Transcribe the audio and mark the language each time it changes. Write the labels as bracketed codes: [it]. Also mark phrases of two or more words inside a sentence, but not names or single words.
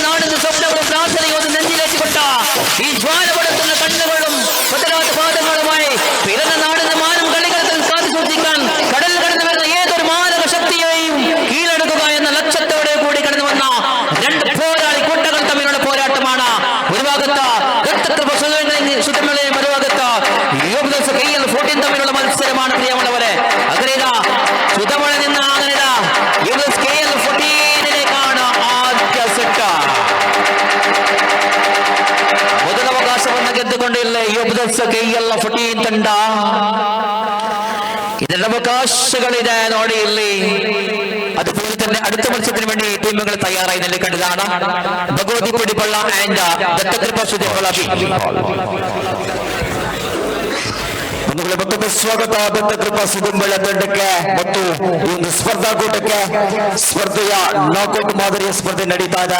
[ml] നാടിന്റെ സ്വപ്നവും പ്രാർത്ഥനയും ഒന്ന് നെഞ്ചിലേറ്റിക്കൊണ്ട ഈ ജ്വാലപടത്തുന്ന കണ്ണുകളും പതരാത്ത പാദങ്ങളുമായി പിറന്ന നാടിന്റെ മാനം കളികളത്തിൽ കാത്തു സൂക്ഷിക്കാൻ കടൽ കടന്നു വരുന്ന ഏതൊരു മാനവ ശക്തിയെയും കീഴടക്കുക എന്ന ലക്ഷ്യത്തോടെ കൂടി കടന്നു വന്ന രണ്ട് പോരാളി കൂട്ടങ്ങൾ തമ്മിലുള്ള പോരാട്ടമാണ്. ഒരു ഭാഗത്ത് സുതമളയും മറുഭാഗത്ത് യുവദസ് കൈയിൽ 14 തമ്മിലുള്ള മത്സരമാണ് പ്രിയമുള്ളവരെ. അങ്ങനെതാ സുതമള നിന്ന് അങ്ങനെതാ യുവദസ് കൈയിൽ 14ലേക്കാണ് ആദ്യ സെറ്റ്. [kn] ಮೊದಲವಕಾಶವನ್ನು ಗೆದ್ದುಕೊಂಡಿಲ್ಲ ಯುವದಸ್ ಕೈಯಲ್ಲ 14 ತಂಡ. ಇದರ ಅವಕಾಶಗಳಿದೆ ನೋಡಿ ಇಲ್ಲಿ. [ml] അതുപോലെ തന്നെ അടുത്ത മത്സരത്തിന് വേണ്ടി ടീമുകൾ തയ്യാറായി നിൽക്കേണ്ടതാണ്. [kn] ಭಗವತಿ ಪಡಿಪಳ್ಳ ಆ್ಯಂಡ್ ದತ್ತಕೃಪಾ ಸುದೆಂಬಳ. ಮತ್ತೊಮ್ಮೆ ಸ್ವಾಗತ ದತ್ತಕೃಪಾ ಸುದೆಂಬಳ ತಂಡಕ್ಕೆ ಮತ್ತು ಈ ಒಂದು ಸ್ಪರ್ಧಾಕೂಟಕ್ಕೆ. ಸ್ಪರ್ಧೆಯ ನಾಕೌಟ್ ಮಾದರಿಯ ಸ್ಪರ್ಧೆ ನಡೀತಾ ಇದೆ.